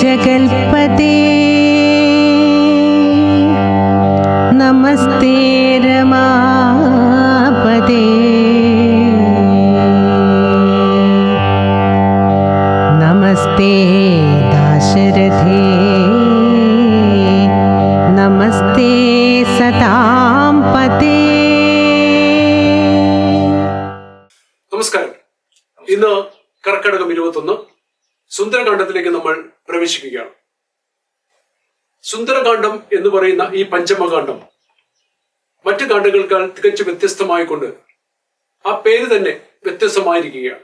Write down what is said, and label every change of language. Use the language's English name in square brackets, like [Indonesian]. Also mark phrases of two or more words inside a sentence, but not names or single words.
[Sanskrit] जगल्पते नमस्ते रमापते नमस्ते दाशरथे नमस्ते सतां पते. [Malayalam] നമസ്കാരം. ഇന്ന് കർക്കിടകം 21 സുന്ദരകാന്ഡത്തിലേക്ക് നമ്മൾ പ്രവേശിക്കുകയാണ്. സുന്ദരകാന്ഡം എന്ന് പറയുന്ന ഈ പഞ്ചമകാന്ഡം മറ്റു കാണ്ഡങ്ങൾക്കാൾ തികച്ചും വ്യത്യസ്തമായിക്കൊണ്ട് ആ പേര് തന്നെ വ്യത്യസ്തമായിരിക്കുകയാണ്.